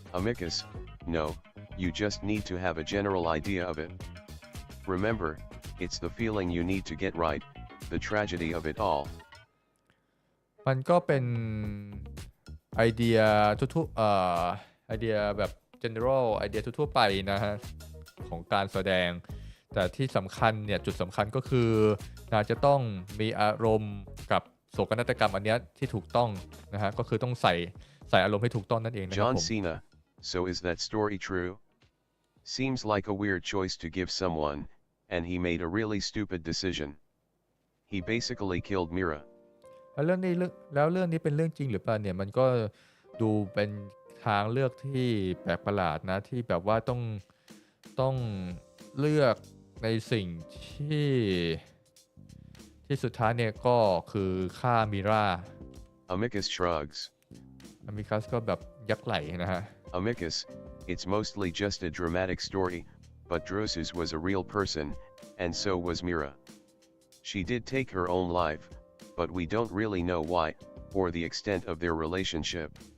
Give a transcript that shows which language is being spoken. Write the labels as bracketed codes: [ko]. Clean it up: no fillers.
[en] Amicus, no, you just need to have a general idea of it. Remember, it's the feeling you need to get right, the tragedy of it all. [th] มันก็เป็นไอเดียทั่วไอเดียแบบ general ไอเดียทั่วไปนะฮะของการแสดงแต่ที่สำคัญเนี่ยจุดสำคัญก็คือน่าจะต้องมีอารมณ์กับโศกนาฏกรรมอันเนี้ยที่ถูกต้องนะฮะก็คือต้องใส่อารมณ์ให้ถูกต้องนั่นเองนะครับ [en] John [th] ผม [en] Cena, so is that story true? Seems like a weird choice to give someone, and he made a really stupid decision. He basically killed Mira. [th] แล้วเรื่องนี้เป็นเรื่องจริงหรือเปล่าเนี่ยมันก็ดูเป็นทางเลือกที่แปลกประหลาดนะที่แบบว่าต้องเลือกในสิ่งที่สุดท้ายเนี่ยก็คือฆ่ามิรา [en] Amicus shrugs. [th] Amicus ก็แบบยักไหล่นะฮะ [en] Amicus, it's mostly just a dramatic story, but Drusus was a real person, and so was Mira. She did take her own life, but we don't really know why, or the extent of their relationship.